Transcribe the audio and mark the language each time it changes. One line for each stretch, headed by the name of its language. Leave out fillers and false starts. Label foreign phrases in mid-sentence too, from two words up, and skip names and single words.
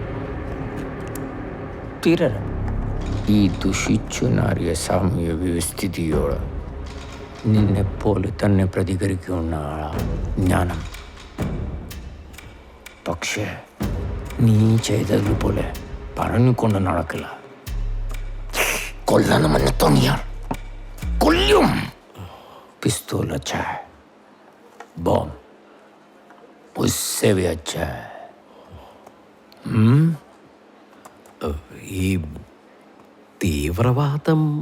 Malayalam: തീരല ഈ ദുഷിച്ചു നാറിയ സാമൂഹ്യ വ്യവസ്ഥിതിയോട് നിന്നെപ്പോലെ തന്നെ പ്രതികരിക്കുന്ന ആളാണ് ഞാനും. പക്ഷേ നീ ചെയ്തതുപോലെ പറഞ്ഞുകൊണ്ട് നടക്കില്ല. കൊല്ലണമെന്ന് തോന്നിയാൽ കൊല്ലും.
Hindi: പിസ്തോൽ अच्छा है, बॉम्ब उससे भी अच्छा है.
Malayalam: ഈ തീവ്രവാദം